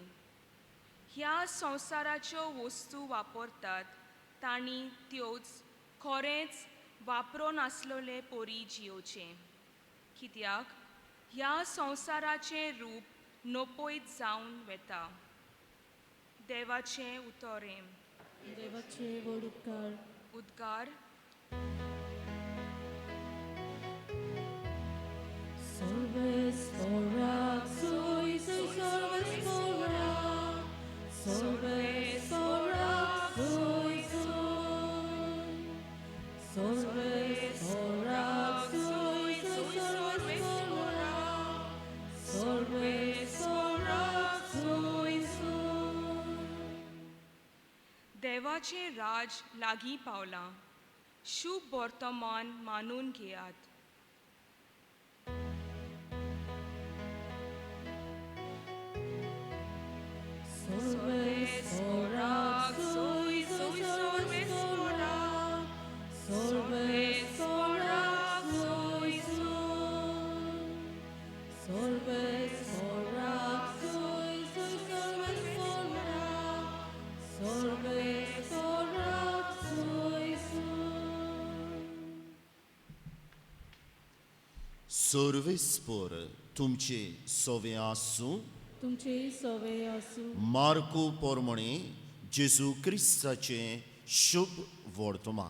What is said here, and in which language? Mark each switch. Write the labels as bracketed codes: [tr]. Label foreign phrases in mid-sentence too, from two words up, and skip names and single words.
[kok] ह्या संवसाराच्यो वस्तू वापरतात तांणी त्योच खरेंच वापरो नासलोले पोरी जियोचें. कित्याक ह्या संवसाराचें रूप नपयत जावन वेता. देवाचें उतोरें. देवाचे व्हड उपकार. उद्गार. Sorvespora, soy Sorvespora, Sorvespora, soy. Sorvespora, soy Sorvespora, Sorvespora, soy. देवाचें राज लागीं पावलां. शुभ वर्तमान मानून घेयात. Sorvespora, soy Sorvespora, Sorvespora, soy. Sorvespora, soy Sorvespora, Sorvespora, soy. सर्वेस्पर तुमचे सोवे आसूं. तुमचे सवे आसूं. मार्कू पोरमणे जेजू क्रिस्ताचें शुभ वर्तमान.